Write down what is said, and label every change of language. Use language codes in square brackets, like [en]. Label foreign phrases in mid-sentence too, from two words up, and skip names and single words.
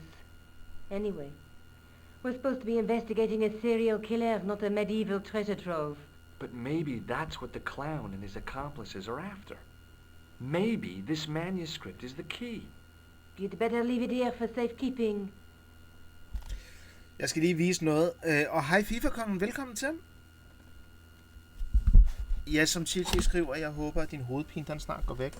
[en] Anyway, we're supposed to be investigating a serial killer, not a medieval treasure trove. But maybe that's what the clown and his accomplices are after. Maybe this manuscript is the key. You'd better leave it here for safekeeping. [da] Jeg skal lige vise noget. Og hej FIFA-kongen, velkommen til. Ja, som Chichi skriver, jeg håber, at din hovedpine den snart går væk.